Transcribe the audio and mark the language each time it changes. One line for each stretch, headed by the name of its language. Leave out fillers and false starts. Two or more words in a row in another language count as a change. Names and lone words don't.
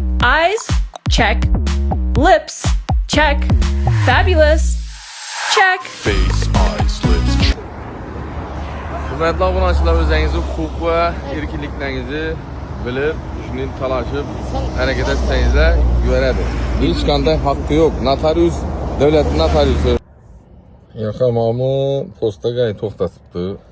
English: Eyes? Check. Lips? Check. Fabulous? Check. Face, eyes, lips.
Uzbek: Hurmatli obunachilar, o'zingizni huquq va erkinliklaringizni bilib, shunday talashib, harakat etsangizlar yuradi. Hech qanday haqqi yo'q. Notarius, davlat notariusi. Yo'qamami postaga to'xtatibdi.